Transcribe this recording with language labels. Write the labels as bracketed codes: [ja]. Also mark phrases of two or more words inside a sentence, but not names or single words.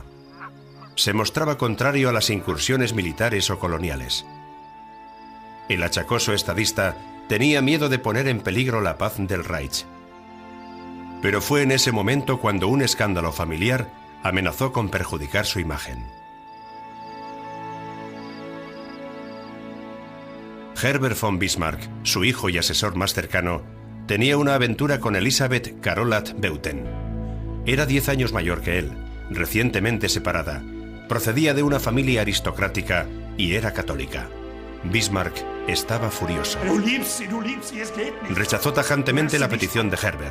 [es] Se mostraba contrario a las incursiones militares o coloniales. El achacoso estadista tenía miedo de poner en peligro la paz del Reich. Pero fue en ese momento cuando un escándalo familiar amenazó con perjudicar su imagen. Herbert von Bismarck, su hijo y asesor más cercano, tenía una aventura con Elisabeth Carolat Beuthen. Era 10 años mayor que él, recientemente separada, procedía de una familia aristocrática y era católica. Bismarck estaba furioso. Rechazó tajantemente la petición de Herbert.